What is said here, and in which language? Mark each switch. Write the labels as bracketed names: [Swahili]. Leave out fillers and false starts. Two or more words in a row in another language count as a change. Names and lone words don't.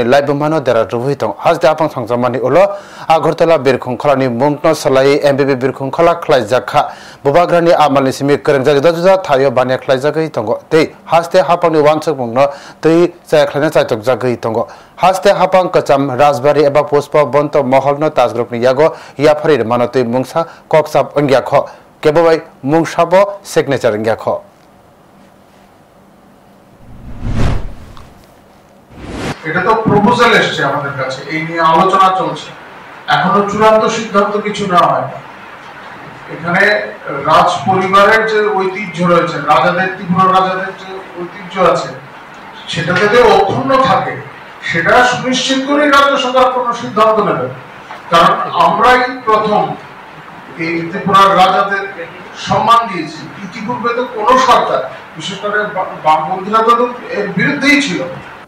[Kok Borok] lai bumano dera roi tong hasde apang sangjamani ulo agortala birkhung kholani mungno salai MBB birkhung khola khlaijakha bubagrani amalni simi kerengjak dajuja thayo banya khlaijagai tongo tei hasde hapangni wansuk mungno tei chai khlaina chaitok jagai tongo hasde hapang kacham rajbari eba puspa bonto moholno tasgrupni yago yafari manotei mungsa koksap angyakho কেবল মুংসাব সিগনেচার জ্ঞাখো [Bangla] এটা তো প্রপোজাল এসেছে আমাদের কাছে এই নিয়ে আলোচনা চলছে এখনো চূড়ান্ত সিদ্ধান্ত কিছু না হয় এখানে রাজ পরিবারের যে ঐতিহ্য রয়েছে রাজাদের ত্রিপুরা রাজাদের যে ঐতিহ্য আছে সেটা যাতে অক্ষুণ্ণ থাকে সেটা সুনিশ্চিত করে রাজ্য সরকার কোনো সিদ্ধান্ত নেবে কারণ আমরাই প্রথম এই ত্রিপুরার রাজাদের সম্মান দিয়েছি ইতিপূর্বে তো কোনো সরকার বিশেষ করে বামপন্থীরা তো এর বিরুদ্ধেই ছিল